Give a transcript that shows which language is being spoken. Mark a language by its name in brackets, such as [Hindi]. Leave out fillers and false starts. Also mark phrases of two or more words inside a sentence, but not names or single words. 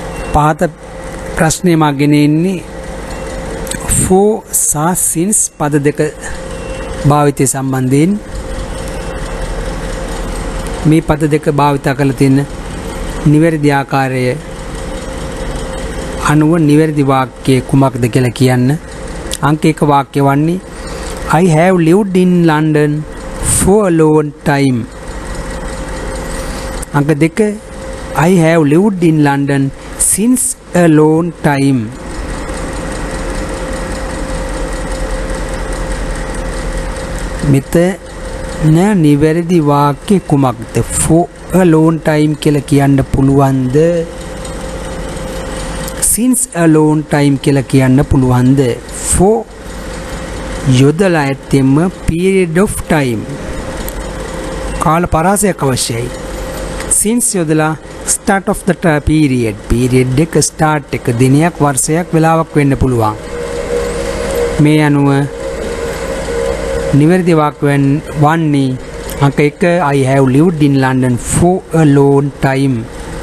[Sinhala] පහත ප්‍රශ්නේ මාගෙන ඉන්නේ for සහ since පද දෙක භාවිතය සම්බන්ධයෙන් මේ පද දෙක භාවිත කරලා තියෙන නිවැරදි ආකාරය අනුව නිවැරදි වාක්‍යය කුමක්ද කියලා කියන්න. අංක 1 වාක්‍ය වන්නේ [English] I have lived in London for a long time. අංක 2 I have lived in London since a long time. [Sinhala] මෙතන නිවැරදි වාක්‍ය කුමක්ද? [English] for a long time [Sinhala] කියලා කියන්න පුළුවන්ද? [English] since a long time [Sinhala] කියලා කියන්න පුළුවන්ද? for යොදලා ඇත්තෙම [English] period of time [Sinhala] කාල පරාසයක් අවශ්‍යයි. since යොදලා [English] start of the period [Sinhala] එක start එක දිනයක් වර්ෂයක් වෙලාවක් වෙන්න පුළුවන්. මේ අනුව නිවැරදි වාක්‍යයෙන් වන්නේ අංක 1 [English] I have lived in London for a long time.